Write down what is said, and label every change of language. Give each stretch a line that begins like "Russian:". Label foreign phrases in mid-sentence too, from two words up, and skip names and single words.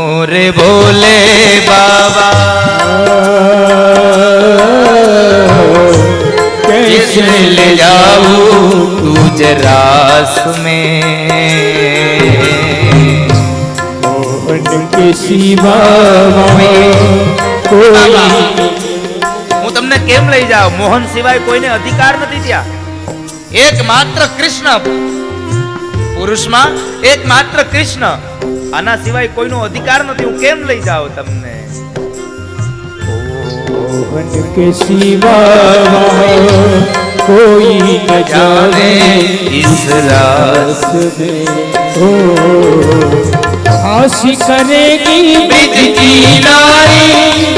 Hindi: रे भोले बाबा कैसे ले जाऊं तुझे रास में मोहन के सिवा कोई
Gujarati: હું તમને કેમ લઈ જાઉં? મોહન સિવાય કોઈને અધિકાર નથી ત્યાં. એકમાત્ર કૃષ્ણ, પુરુષમાં એકમાત્ર કૃષ્ણ, આના સિવાય કોઈનો અધિકાર નથી. હું કેમ લઈ જાઉં તમને?
Hindi: मोहन के सिवा कोई न जाने इस रास में ओ हंसी करेगी ब्रिज की नारी,